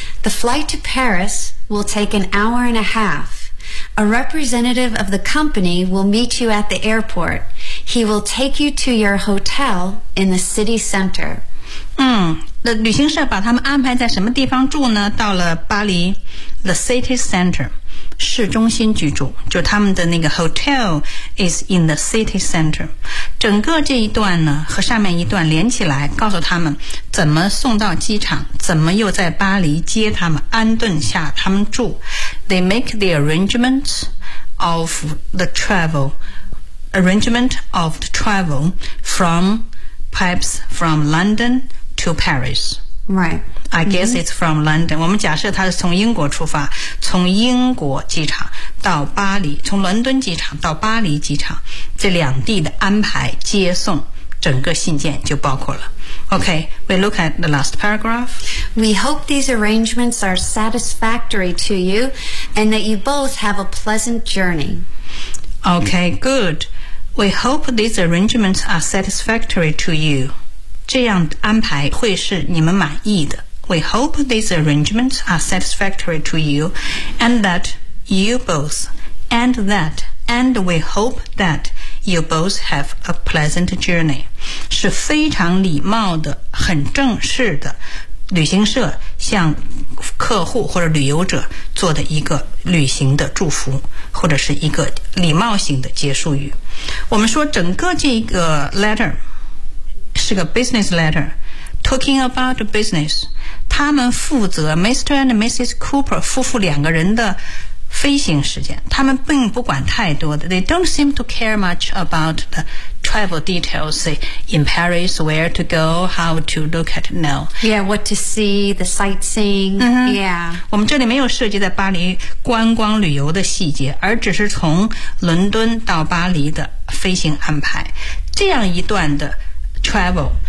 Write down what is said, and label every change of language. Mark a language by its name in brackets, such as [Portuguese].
[English] The flight to Paris will take an hour and a half. A representative of the company will meet you at the airport. He will take you to your hotel in the city center. [Chinese] 那旅行社把他们安排在什么地方住呢？到了巴黎 The city center， 市中心居住，就他们的那个 [English] hotel is in the city center。 [Chinese] 整个这一段呢和上面一段连起来，告诉他们怎么送到机场，怎么又在巴黎接他们，安顿下他们住。 [English] They make the arrangement of the travel from perhaps from LondonTo Paris. Right. I guess it's from London. [Chinese] 我们假设他是从英国出发，从英国机场到巴黎，从伦敦机场到巴黎机场，这两地的安排接送，整个信件就包括了。 [English] Okay, we look at the last paragraph. We hope these arrangements are satisfactory to you and that you both have a pleasant journey. Okay, good. We hope these arrangements are satisfactory to you. [Chinese] 这样安排会是你们满意的。 [English] We hope these arrangements are satisfactory to you and that you both have a pleasant journey. [Chinese] 是非常礼貌的，很正式的，旅行社向客户或者旅游者做的一个旅行的祝福，或者是一个礼貌性的结束语。我们说整个这个 letter是个 business letter， [English] talking about business， [Chinese] 他们负责 Mr. and Mrs. [English] Cooper [Chinese] 夫妇两个人的飞行时间，他们并不管太多的， [English] they don't seem to care much about the travel details, say in Paris, where to go, how to look at, no. Yeah, what to see, the sightseeing,、yeah. [Chinese] 我们这里没有涉及在巴黎观光旅游的细节，而只是从伦敦到巴黎的飞行安排，这样一段的travel